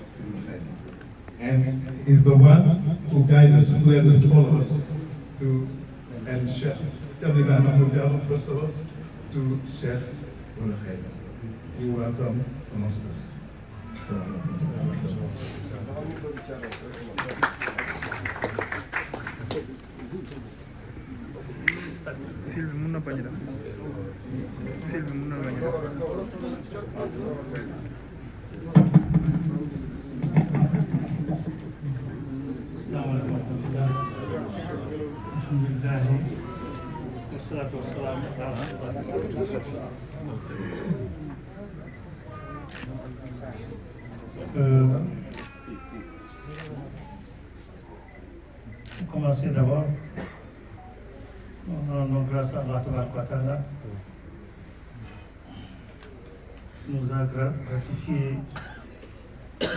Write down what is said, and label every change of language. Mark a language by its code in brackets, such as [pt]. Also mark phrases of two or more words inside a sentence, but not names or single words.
[en] And he's the one who guided us, who led us, all of us, to and Sheikh Ibrahim Mahmoud Diallo, first of us, to Sheikh Abdul Khair. You welcome amongst us. [wo] Film mun na bañ a def film mun na bañ a def [ar] الحمد لله والصلاة والسلام على رسول الله. [fr] Pour commencer d'abord, nous rendons grâce à [ar] الله تبارك وتعالى, [fr] nous a gratifié de